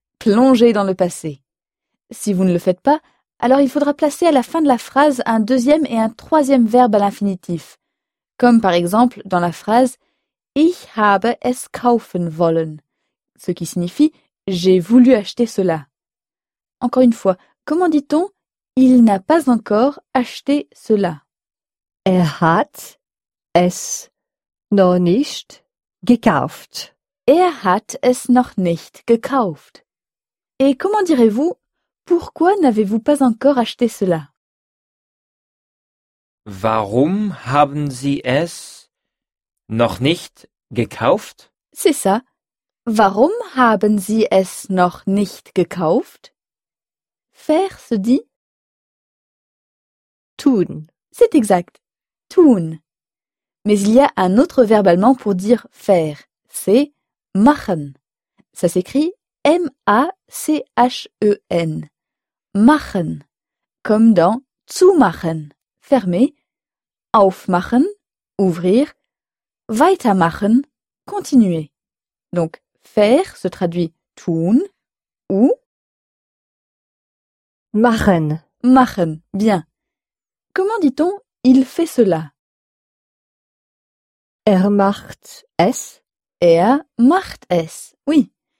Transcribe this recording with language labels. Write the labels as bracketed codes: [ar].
[fr] Plonger dans le passé. Si vous ne le faites pas, alors il faudra placer à la fin de la phrase un deuxième et un troisième verbe à l'infinitif. Comme par exemple dans la phrase « [de] Ich habe es kaufen wollen [fr] », ce qui signifie « j'ai voulu acheter cela ». Encore une fois, comment dit-on « il n'a pas encore acheté cela » ? [de] « Er hat es noch nicht gekauft. » « Er hat es noch nicht gekauft. [fr] » Et comment direz-vous « pourquoi n'avez-vous pas encore acheté cela ?»« [de] Warum haben Sie es noch nicht gekauft ?» [fr] C'est ça. [de] « Warum haben Sie es noch nicht gekauft ?» [fr] Faire se dit [de] « tun ». [fr] C'est exact. « Tun ». Mais il y a un autre verbe allemand pour dire « faire ». C'est « machen ». Ça s'écrit « M-A-C-H-E-N ». Machen, comme dans zumachen, fermer, aufmachen, ouvrir, weitermachen, continuer. Donc, faire se traduit tun ou [de] machen. [fr] Machen, bien. Comment dit-on il fait cela? [de] Macht es. Macht es, oui.